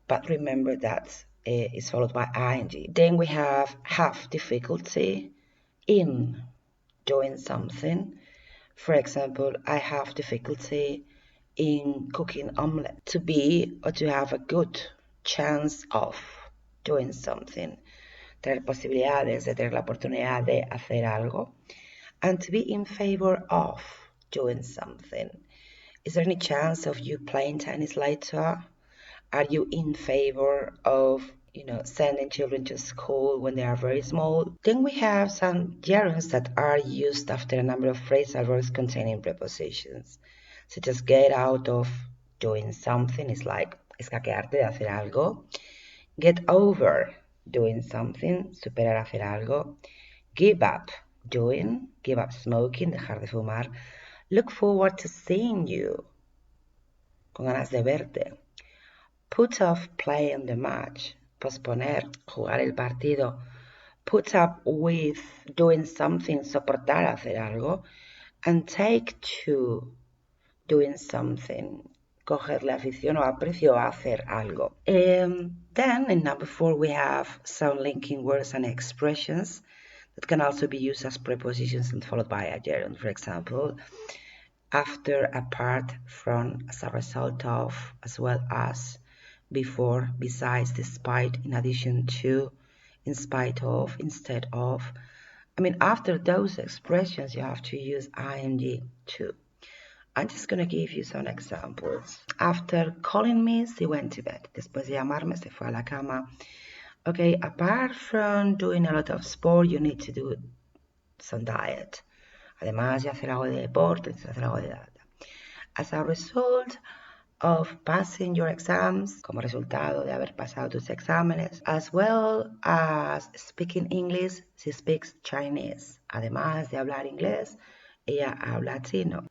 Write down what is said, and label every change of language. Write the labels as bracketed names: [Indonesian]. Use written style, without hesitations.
[English] But remember that is followed by ing. Then we have difficulty in doing something. For example, I have difficulty in cooking omelette. To be or to have a good chance of doing something. [Spanish] Tener posibilidades de tener la oportunidad de hacer algo. [English] And to be in favor of doing something. Is there any chance of you playing tennis later? Are you in favor of, sending children to school when they are very small? Then we have some gerunds that are used after a number of phrasal verbs containing prepositions, such as get out of doing something is like [Spanish] escaquearte de hacer algo. [English] Get over doing something, [Spanish] superar hacer algo. [English] Give up doing, give up smoking, [Spanish] dejar de fumar. [English] Look forward to seeing you, [Spanish] con ganas de verte. [English] Put off playing the match, [Spanish] posponer, jugar el partido. [English] Put up with doing something, [Spanish] soportar hacer algo. [English] And take to doing something, [Spanish] cogerle afición o aprecio a hacer algo. [English] Then in number 4 we have some linking words and expressions that can also be used as prepositions and followed by a gerund. For example, after, apart from, as a result of, as well as, before, besides, despite, in addition to, in spite of, instead of. After those expressions you have to use ing too. I'm just going to give you some examples. After calling me, she went to bed. [Spanish] Después de llamarme, se fue a la cama. [English] Okay, apart from doing a lot of sport, you need to do some diet. [Spanish] Además de hacer algo de deporte, tienes que hacer algo de dieta. [English] As a result of passing your exams, [Spanish] como resultado de haber pasado tus exámenes, [English] as well as speaking English, she speaks Chinese. [Spanish] Además de hablar inglés, ella habla chino.